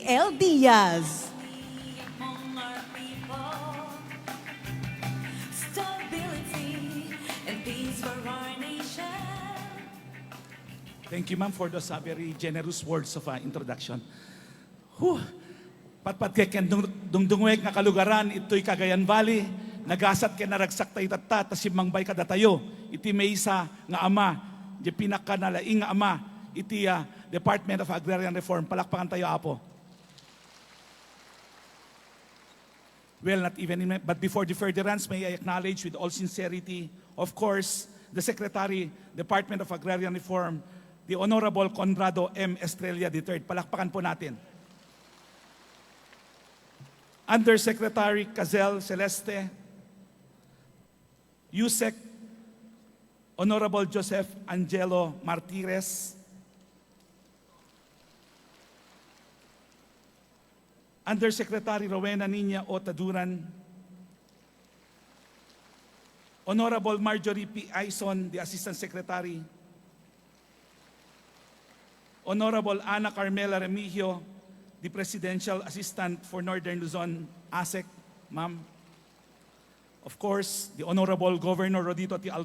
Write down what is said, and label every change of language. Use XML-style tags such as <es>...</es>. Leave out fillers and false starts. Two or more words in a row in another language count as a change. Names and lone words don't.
<en>L. Diaz. Among our people, stability and peace for our nation. Thank you, ma'am, for those very generous words of introduction. Whew.</en> <ilo>Patpat kay ken dungdungwek nga kalugaran, ito'y Cagayan Valley, nagasat kay naragsak tayo tatta, tasimmangbay kadatayo, iti maysa nga ama, di pinakanalaing nga ama, iti Department of Agrarian Reform. Palakpakan tayo, Apo.</ilo> <en>Well, not even in, but before the furtherance, may I acknowledge with all sincerity, of course, the Secretary, Department of Agrarian Reform, the Honorable Conrado M. Estrella III.</en> <tl>Palakpakan po natin.</tl> <en>Undersecretary Cazel Celeste, USEC, Honorable Joseph Angelo Martires, Undersecretary Rowena Nina Otaduran, Honorable Marjorie P. Aison, the Assistant Secretary, Honorable Ana Carmela Remigio, the Presidential Assistant for Northern Luzon, ASEC, ma'am. Of course, the Honorable Governor Rodito T.</en>